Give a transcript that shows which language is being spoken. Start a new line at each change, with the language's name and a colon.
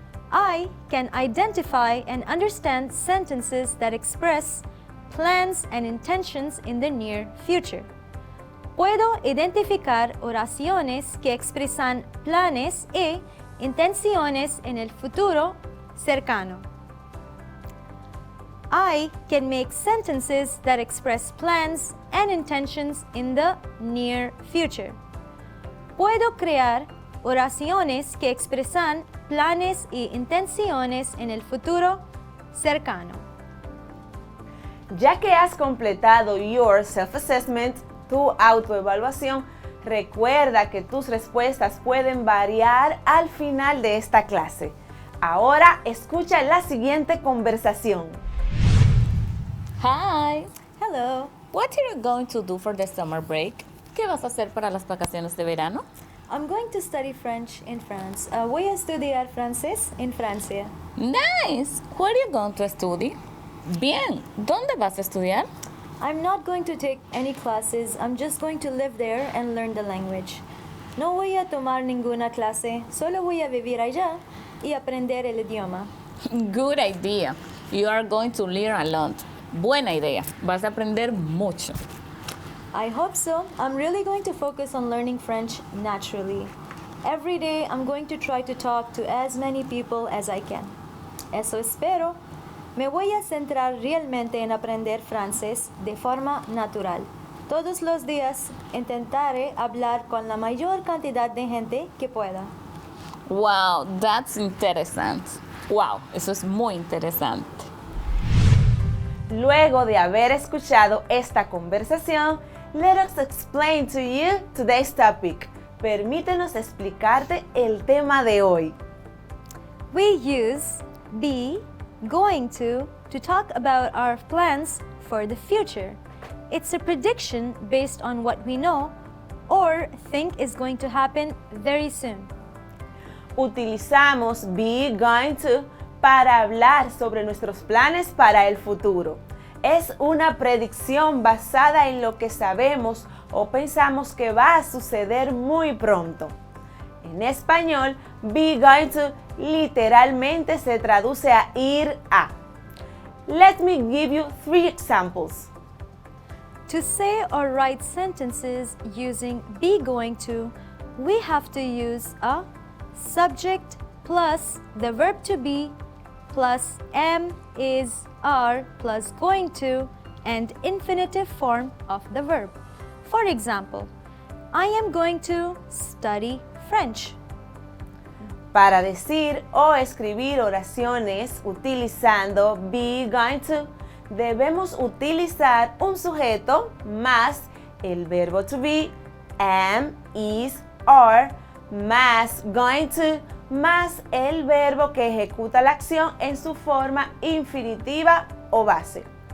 English: I can identify and understand sentences that express plans and intentions in the near future.
Spanish: Puedo identificar oraciones que expresan planes e intenciones en el futuro cercano.
English: I can make sentences that express plans and intentions in the near future.
Spanish: Puedo crear oraciones que expresan planes e intenciones en el futuro cercano. Ya que has completado
English: your self-assessment,
Spanish: tu autoevaluación, recuerda que tus respuestas pueden variar al final de esta clase. Ahora escucha la siguiente conversación.
English: Hi, Hello. what are you going to do for the summer break?
Spanish: ¿Qué vas a hacer para las vacaciones de verano?
English: I'm going to study French in France.
Spanish: Voy a estudiar francés en Francia.
English: Nice. Where are you going to study?
Spanish: Bien. ¿Dónde vas a estudiar?
English: I'm not going to take any classes. I'm just going to live there and learn the language.
Spanish: No voy a tomar ninguna clase, solo voy a vivir allá y aprender el idioma.
English: Good idea. You are going to learn a lot.
Spanish: Buena idea. Vas a aprender mucho.
English: I hope so. I'm really going to focus on learning French naturally. Every day I'm going to try to talk to as many people as I can.
Spanish: Eso espero. Me voy a centrar realmente en aprender francés de forma natural. Todos los días intentaré hablar con la mayor cantidad de gente que pueda.
English: Wow, that's interesting.
Spanish: Wow, eso es muy interesante. Luego de haber escuchado esta conversación,
English: let us explain to you today's topic.
Spanish: Permítenos explicarte el tema de hoy.
English: We use be going to talk about our plans for the future. It's a prediction based on what we know or think is going to happen very soon.
Spanish: Utilizamos be going to para hablar sobre nuestros planes para el futuro. Es una predicción basada en lo que sabemos o pensamos que va a suceder muy pronto. En español, be going to literalmente se traduce a ir a.
English: Let me give you 3 examples. To say or write sentences using be going to, we have to use a subject plus the verb to be plus am, is, are plus going to and infinitive form of the verb. For example, I am going to study French.
Spanish: Para decir o escribir oraciones utilizando be, going to, debemos utilizar un sujeto más el verbo to be, am, is, are, más going to, más el verbo que ejecuta la acción en su forma infinitiva o base.